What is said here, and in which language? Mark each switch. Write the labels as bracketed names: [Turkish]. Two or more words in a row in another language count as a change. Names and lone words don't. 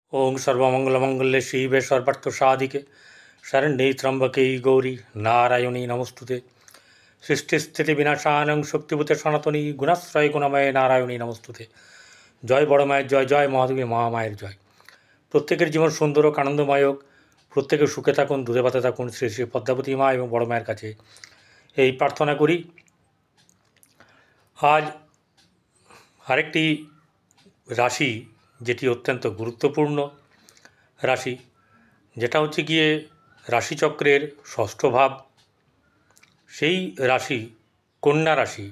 [Sanskrit] ओं सर्वमंगलमंगल्ये शिवे सर्वार्थसाधिके शरण्ये त्र्यंबके गौरी नारायणी नमस्तुते। सृष्टिस्थितिविनाशानं शक्तिभूते सनातनी गुणाश्रय गुणमय नारायणी नमस्तुते। [Bangla] জয় বড় माয়ের জয়, জয় মহাদেবী মহামায়ের জয়। প্রত্যেকের জীবন সুন্দর ও আনন্দময় হোক, প্রত্যেকে সুখে থাকুন, দূরে বাতে থাকুন, শ্রী শ্রী পদ্মাবতী মা এবং বড় মায়ের কাছে এই প্রার্থনা করি। আজ আরেকটি রাশি যেটি অত্যন্ত গুরুত্বপূর্ণ রাশি, যেটা হচ্ছে গিয়ে রাশিচক্রের ষষ্ঠ ভাব, সেই রাশি কন্যা রাশি।